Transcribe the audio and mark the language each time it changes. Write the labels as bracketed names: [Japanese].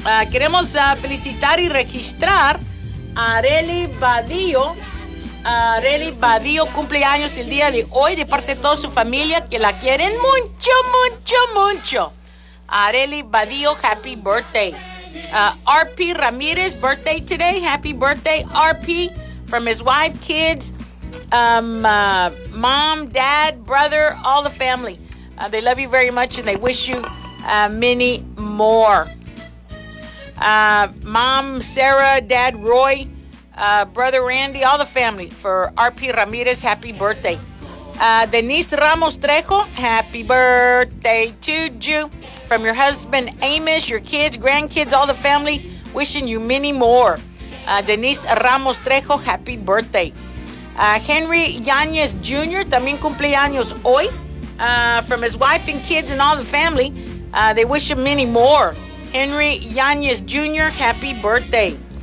[Spanish] Queremos felicitar y registrar a Areli Badillo. Areli Badillo cumple años el día de hoy de parte de toda su familia que la quieren mucho, mucho, mucho. [English] Areli Badillo, happy birthday. RP Ramirez, birthday today. Happy birthday, RP, from his wife, kids, mom, dad, brother, all the family. They love you very much and they wish you many more. Mom, Sarah, dad, Roy, brother, Randy, all the family for RP Ramirez. Happy birthday. Denise Ramos Trejo, happy birthday to you. From your husband, Amish, your kids, grandkids, all the family, wishing you many more. Denise Ramos Trejo, happy birthday. [Spanish] Henry Yañez Jr., también cumpleaños hoy. [English] From his wife and kids and all the family, they wish him many more. Henry Yañez Jr., happy birthday.